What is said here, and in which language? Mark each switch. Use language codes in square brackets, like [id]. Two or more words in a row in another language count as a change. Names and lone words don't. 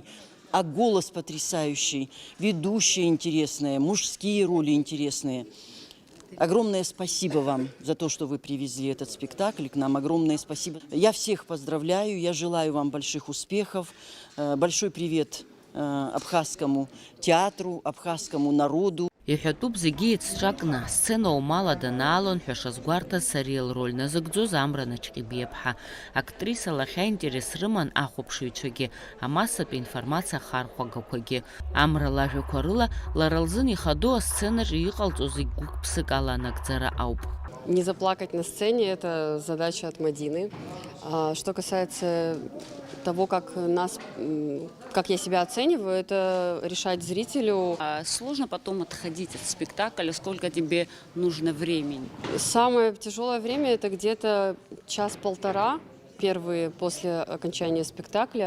[ru] А голос потрясающий, ведущая интересная, мужские роли интересные. Огромное спасибо вам за то, что вы привезли этот спектакль к нам. Огромное спасибо. Я всех поздравляю, я желаю вам больших успехов. Большой привет абхазскому театру, абхазскому народу. [ab] Иҳәатәуп зегьы еицҿакны асцена умала данаалон ҳәа шазгәарҭаз сариа лроль назыгӡоз Амра Начкебиаԥҳа. Актриса лахьа интерес рыман ахәаԥшыҩцәагьы, амассатә информациа хархәагақәагьы. Амра лажәақәа рыла лара лзын ихадоу асценаҿы иҟалҵо зегь гәык-ԥсык ала анагӡара ауп. [ru] Не заплакать на сцене – это задача от Мадины. Что касается того, как я себя оцениваю, это решать зрителю. Сложно потом отходить от спектакля, сколько тебе нужно времени? Самое тяжелое время – это где-то час-полтора, первые после окончания спектакля.